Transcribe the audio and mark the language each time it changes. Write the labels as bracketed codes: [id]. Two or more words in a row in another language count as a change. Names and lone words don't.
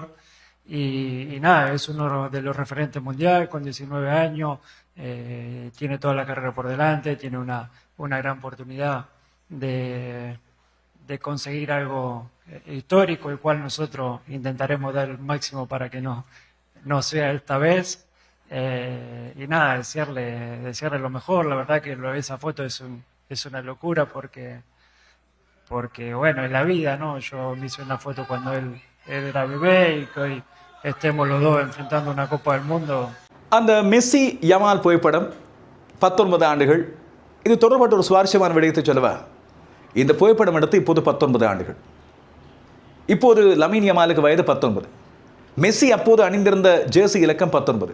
[es] Y nada, es uno de los referentes mundiales con 19 años, tiene toda la carrera por delante, tiene una gran oportunidad de conseguir algo histórico, el cual nosotros intentaremos dar el máximo para que no sea esta vez. Y nada, desearle lo mejor. La verdad que esa foto es una locura porque bueno, en la vida, ¿no? Yo me hice una foto cuando él era bebé y que hoy estemos los dos enfrentando una Copa del Mundo. [ta] அந்த மெஸ்ஸி யமால் புகைப்படம் 19 ஆண்டுகள். இது தொடர்பட்ட ஒரு சுவாரஸ்யமான விடயத்தை சொல்லவா? இந்த புகைப்படம் எடுத்து இப்போது 19 ஆண்டுகள். இப்போது லமீன் யமாலுக்கு வயது 19. மெஸ்ஸி அப்போது அணிந்திருந்த ஜெர்சி இலக்கம் 19.